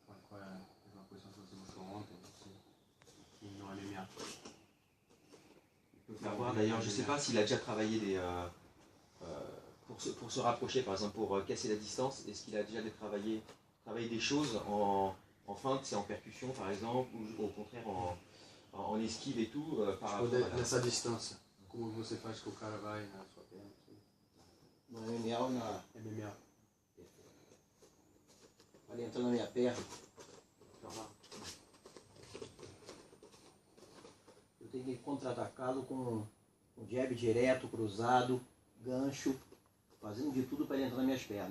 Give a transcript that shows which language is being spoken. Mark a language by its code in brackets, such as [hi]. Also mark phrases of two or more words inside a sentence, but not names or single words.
[pt] foi uma posição que você mostrou ontem, que no MMA. [fr] Il peut faire voir, d'ailleurs, je ne sais pas s'il a déjà travaillé pour se rapprocher, par exemple, pour casser la distance. Est-ce qu'il a déjà travaillé des choses en feinte, c'est en percussion, par exemple, ou au contraire en esquive et tout, par rapport à [pt] Nessa distância, como você faz que o cara vai na sua perna aqui? No MMA ou na... MMA. Ele entrou na minha perna. Eu tenho que contra-atacá-lo com um jab direto, cruzado, gancho, fazendo de tudo para ele entrar nas minhas pernas.